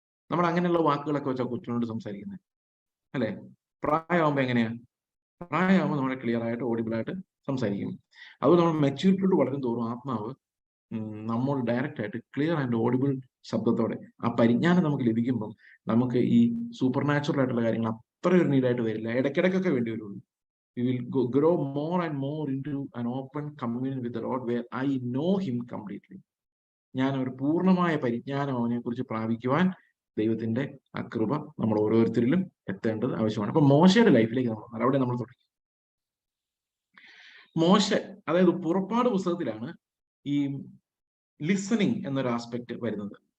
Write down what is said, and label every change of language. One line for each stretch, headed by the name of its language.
Malayalam: നമ്മൾ അങ്ങനെയുള്ള വാക്കുകളൊക്കെ വെച്ചാൽ കൊച്ചിനോട് സംസാരിക്കുന്നത്, അല്ലെ? പ്രായമാകുമ്പോ എങ്ങനെയാ? പ്രായമാകുമ്പോൾ നമ്മളെ ക്ലിയർ ആയിട്ട് ഓഡിബിൾ ആയിട്ട് സംസാരിക്കും. അതുപോലെ നമ്മൾ മെച്യൂരിറ്റിയോട് വളരും തോറും ആത്മാവ് നമ്മൾ ഡയറക്റ്റ് ആയിട്ട് ക്ലിയർ ആൻഡ് ഓഡിബിൾ ശബ്ദത്തോടെ ആ പരിജ്ഞാനം നമുക്ക് ലഭിക്കുമ്പോൾ നമുക്ക് ഈ സൂപ്പർ നാച്ചുറൽ ആയിട്ടുള്ള കാര്യങ്ങൾ അത്ര ഒരു നീഡായിട്ട് വരില്ല. ഇടയ്ക്കിടയ്ക്കൊക്കെ വേണ്ടി വരുള്ളൂ.
English: We will grow more and more into an open communion with the Lord where I know him completely.
Malayalam: ഞാൻ ഒരു പൂർണ്ണമായ പരിജ്ഞാനം അവനെ കുറിച്ച് പ്രാപിക്കുവാൻ ദൈവത്തിന്റെ ആ കൃപ നമ്മൾ ഓരോരുത്തരിലും എത്തേണ്ടത് ആവശ്യമാണ്. അപ്പൊ മോശയുടെ ലൈഫിലേക്ക് നമ്മൾ അവിടെ നമ്മൾ തുടങ്ങി. മോശ, അതായത് പുറപ്പാട് പുസ്തകത്തിലാണ് ഈ ലിസണിങ് എന്നൊരു ആസ്പെക്ട് വരുന്നത്.